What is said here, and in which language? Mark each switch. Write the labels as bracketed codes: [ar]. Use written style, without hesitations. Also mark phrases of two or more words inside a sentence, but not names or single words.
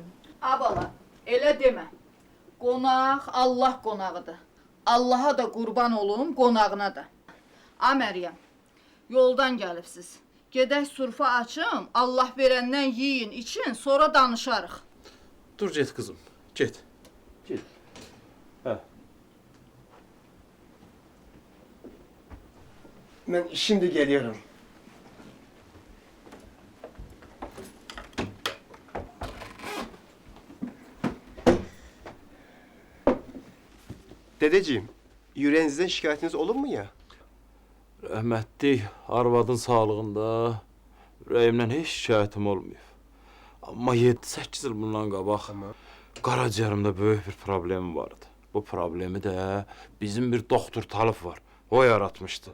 [az] Abala, elə demə. Qonaq Allah qonağıdır. Allaha da qurban olum, qonağına da. A Məryəm, yoldan gəlibsiz. Gedək surfa açım, Allah verəndən yiyin, için, sonra danışarıq. Dur get qızım, get. Get. Hə. [tr] Ben şimdi geliyorum. Dedeciğim, yüreğinizden şikayetiniz olur mu ya? [az] Rəhmətli arvadın sağlığında ürəyimdən heç şikayətim olmuyor. Amma 7-8 il bundan qabaq qaraciyərimdə böyük bir problemim vardı. Bu problemi də bizim bir doktor Talif var. O yaratmışdı.